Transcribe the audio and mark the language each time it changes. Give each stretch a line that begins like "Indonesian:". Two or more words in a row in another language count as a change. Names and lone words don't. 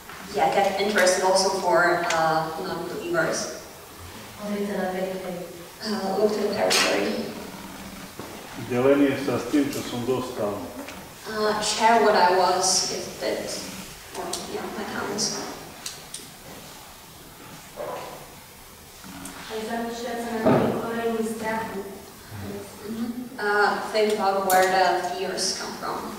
English: get interested also for non-believers. Look to the periphery.
Slovak: Delenie sa s tým, čo som dostal.
English: Share what I was gifted, or my talents. Think about where the fears come from.